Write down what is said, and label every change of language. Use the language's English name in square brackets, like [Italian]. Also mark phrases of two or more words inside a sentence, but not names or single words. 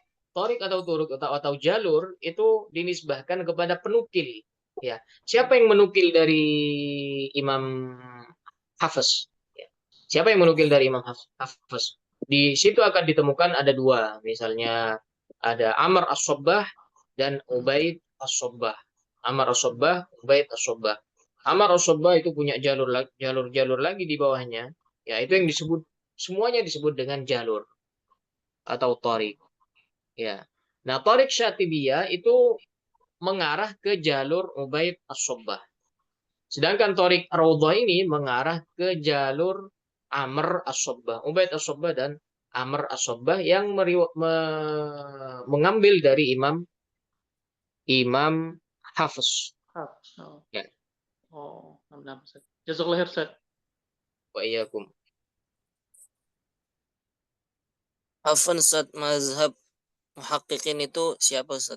[Indonesian] Torik atau turuk atau jalur itu dinisbahkan kepada penukil. Ya. Siapa yang menukil dari Imam Hafiz? Ya. Siapa yang menukil dari Imam Hafiz? Di situ akan ditemukan ada dua. Misalnya ada Amr As-Sobbah dan Ubaid As-Sobbah. Amr As-Sobbah, Ubaid As-Sobbah. Amr As-Sobbah itu punya jalur-jalur lagi di bawahnya. Ya, itu yang disebut semuanya disebut dengan jalur atau torik. Ya. Nah, torik Syatibiyah itu mengarah ke jalur Ubaid As-Sobbah. Sedangkan torik Raudhah ini mengarah ke jalur Amr As-Sobbah. Ubaid As-Sobbah dan Amr As-Sobbah yang mengambil dari Imam Hafiz. Oh, Ya. oh, alhamdulillah Ustadz. [Arabic] جزاك الله خير [Indonesian] Ustadz. [Arabic] وإياكم. [Indonesian] Afan Ustaz, mazhab muhaqqiqin itu siapa Ustaz?